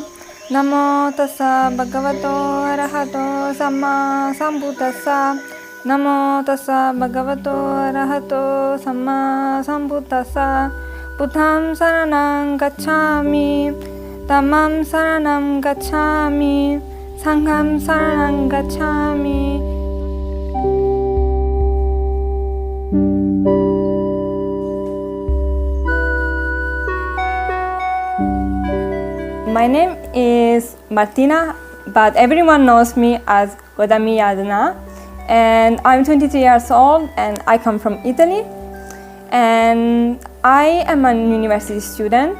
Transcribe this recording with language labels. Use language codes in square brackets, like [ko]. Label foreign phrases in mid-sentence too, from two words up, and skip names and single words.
[pi] Namo tassa bhagavato arahato samma sambuddhassa. Namo tassa bhagavato arahato samma sambuddhassa. Buddham saranam gacchami. Dhammam saranam gacchami. Sangham saranam gacchami. [en] My name is Martina, but everyone knows me as Gautami Yadna, and I'm 23 years old and I come from Italy, and I am a university student.